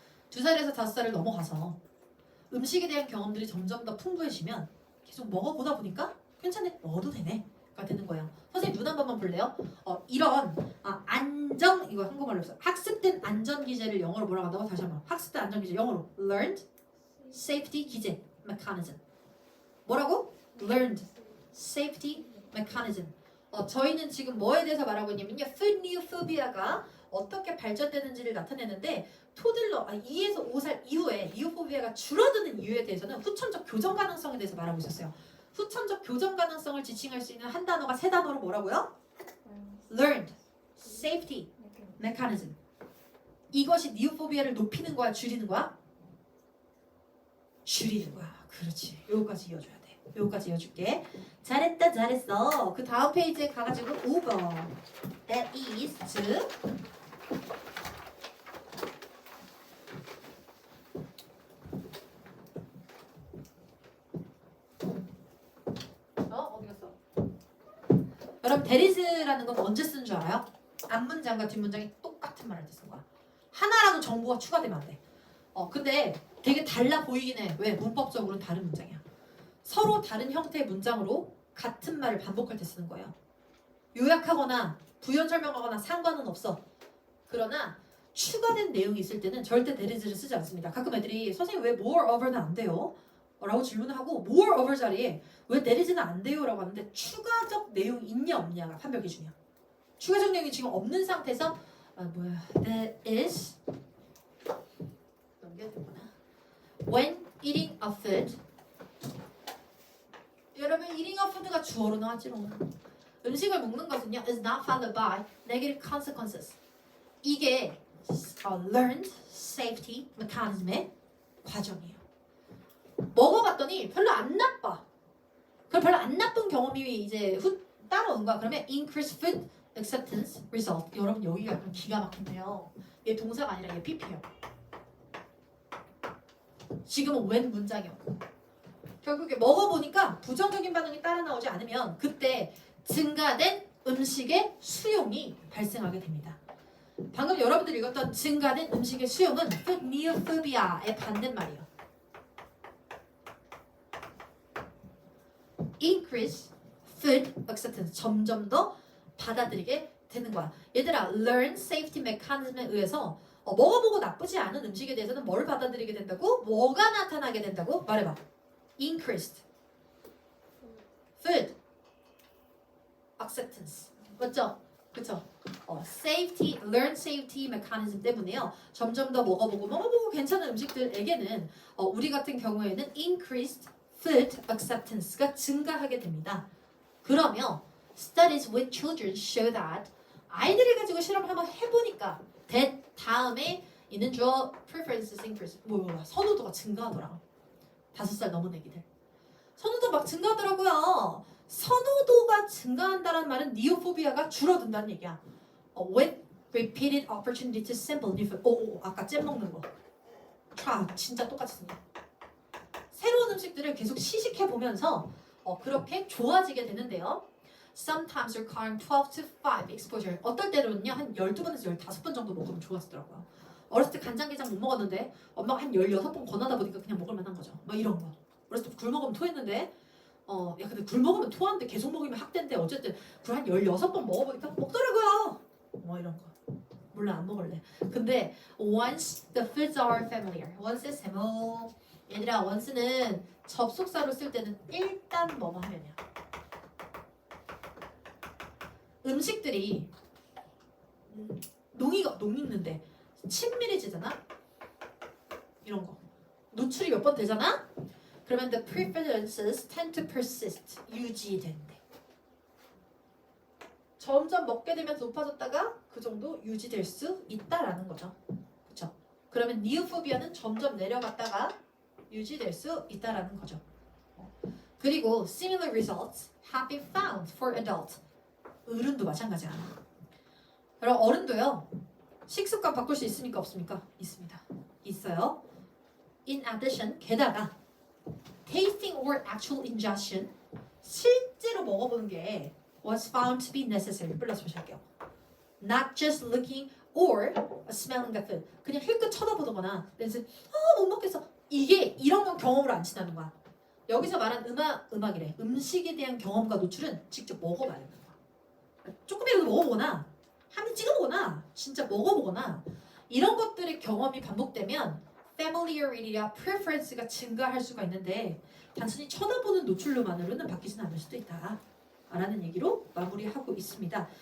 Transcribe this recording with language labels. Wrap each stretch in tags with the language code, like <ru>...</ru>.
<ko>2살에서 5살을 넘어가서 음식에 대한 경험들이 점점 더 풍부해지면 계속 먹어보다 보니까 괜찮네. 먹어도 되네. 가 되는 거예요. 선생님 눈 한 번만 볼래요? 이런 안정 이거 한국말로 없어. 학습된 안전 기제를 영어로 뭐라고 한다고? 다시 한번. 학습된 안전 기제 영어로 learned safety 기제 mechanism. 뭐라고?</ko> <en>learned safety mechanism.</en> <ko>저희는 지금 뭐에 대해서 말하고 있냐면요. food neophobia가 어떻게 발전되는지를 나타내는데 토들러 2에서 5살 이후에 니오포비아가 줄어드는 이유에 대해서는 후천적 교정 가능성에 대해서 말하고 있었어요. 후천적 교정 가능성을 지칭할 수 있는 한 단어가 3단어로 뭐라고요?</ko> <en>learned safety mechanism.</en> <ko>이것이 니오포비아를 높이는 거야, 줄이는 거야? 줄이는 거야. 그렇지. 요거까지 이어줘야 돼. 요거까지 이어줄게. 잘했다, 잘했어. 그 다음 페이지에 가가지고 5번.</ko> <en>That is to</en> <ko>어디 갔어? 여러분, that is라는 건 언제 쓰는 줄 알아요? 앞문장과 뒷문장이 똑같은 말을 쓰는 거야. 하나라도 정보가 추가되면 안 돼. 근데 되게 달라 보이긴 해. 왜? 문법적으로는 다른 문장이야. 서로 다른 형태의 문장으로 같은 말을 반복할 때 쓰는 거예요. 요약하거나 부연 설명하거나 상관은 없어. 그러나 추가된 내용이 있을 때는 절대 that is를 쓰지 않습니다. 가끔 애들이 선생님 왜 more over는 안 돼요? 라고 질문을 하고 more over 자리에 왜 that is는 안 돼요? 라고 하는데 추가적 내용이 있냐 없냐가 판별 기준이야. 추가적 내용이 지금 없는 상태에서 that is 넘겨야 되구나.</ko> <en>When eating a food.</en> <ko>여러분, eating a food가 주어로 나왔지롱. 음식을 먹는 것은요</ko> <en>is not followed by negative consequences.</en> <ko>이게 learned safety mechanism의 과정이에요. 먹어봤더니 별로 안 나빠. 그럼 별로 안 나쁜 경험이 이제 따라오는 거야. 그러면</ko> <en>increased food acceptance result.</en> <ko>여러분, 여기가 약간 기가 막힌데요. 얘 동사가 아니라 얘 PP예요. 지금은 when 문장이었고 결국에 먹어보니까 부정적인 반응이 따라 나오지 않으면 그때 증가된 음식의 수용이 발생하게 됩니다. 방금 여러분들이 읽었던 증가된 음식의 수용은 food neophobia의 반대말이에요.</ko> <en>increase food acceptance.</en> <ko>점점 더 받아들이게 되는 거야. 얘들아, learn safety mechanism에 의해서 먹어보고 나쁘지 않은 음식에 대해서는 뭘 받아들이게 된다고? 뭐가 나타나게 된다고? 말해봐.</ko> <en>increased food acceptance.</en> <ko>맞죠? 그쵸?</ko> <en>safety, learn safety mechanism 때문에요.</en> <ko>점점 더 먹어보고 괜찮은 음식들에게는 우리 같은 경우에는 increased food acceptance가 증가하게 됩니다. 그러면</ko> <en>studies with children show that</en> <ko>아이들을 가지고 실험을 한번 해보니까 that 다음에 있는 주어</ko> <en>preferences increase</en> <ko>선호도가 증가하더라. 5살 넘은 애기들 선호도 막 증가하더라고요. 선호도가 증가한다는 말은 니오포비아가 줄어든다는 얘기야.</ko> <en>With repeated opportunity to sample new food.</en> <ko>아까 잼 먹는 거. 진짜 똑같이 씁니다. 새로운 음식들을 계속 시식해보면서 그렇게 좋아지게 되는데요.</ko> <en>Sometimes requiring 12 to 5 exposure.</en> <ko>어떨 때는요 한 12번에서 15번 정도 먹으면 좋아지더라고요. 어렸을 때 간장게장 못 먹었는데 엄마가 한 16번 권하다 보니까 그냥 먹을 만한 거죠. 막 이런 거. 어렸을 때 굴 먹으면 토했는데 야 근데 굴 먹으면 토하는데 계속 먹으면 학대인데 어쨌든 굴 한 16번 먹어보니까 먹더라고요. 뭐 이런 거. 물론 안 먹을래. 근데</ko> <en>once the foods are familiar.</en> <ko>once 세모. 얘들아, once는 접속사로 쓸 때는 일단 뭐뭐 하면이야. 음식들이 녹는데 친밀해지잖아. 이런 거. 노출이 몇 번 되잖아. 그러면</ko> <en>the preferences tend to persist.</en> <ko>유지된대. 점점 먹게 되면서 높아졌다가 그 정도 유지될 수 있다라는 거죠. 그렇죠? 그러면 니오포비아는 점점 내려갔다가 유지될 수 있다라는 거죠. 그리고 similar results have been found for adults. 어른도 마찬가지야. 여러분, 어른도요. 식습관 바꿀 수 있습니까? 없습니까? 있습니다. 있어요.</ko> <en>In addition,</en> <ko>게다가</ko> <en>tasting or actual ingestion,</en> <ko>실제로 먹어보는 게</ko> <en>was found to be necessary.</en> <ko>플러스 보실게요.</ko> <en>Not just looking or smelling the food.</en> <ko>그냥 힐끗 쳐다보거나 그래서 못 먹겠어. 이게 이런 건 경험으로 안 친다는 거야. 여기서 말한 음악이래. 음식에 대한 경험과 노출은 직접 먹어봐야 된다. 조금이라도 먹어보거나 한입 찍어보거나 진짜 먹어보거나 이런 것들의 경험이 반복되면 familiarity와 preference가 증가할 수가 있는데 단순히 쳐다보는 노출로만으로는 바뀌지는 않을 수도 있다 라는 얘기로 마무리하고 있습니다.</ko>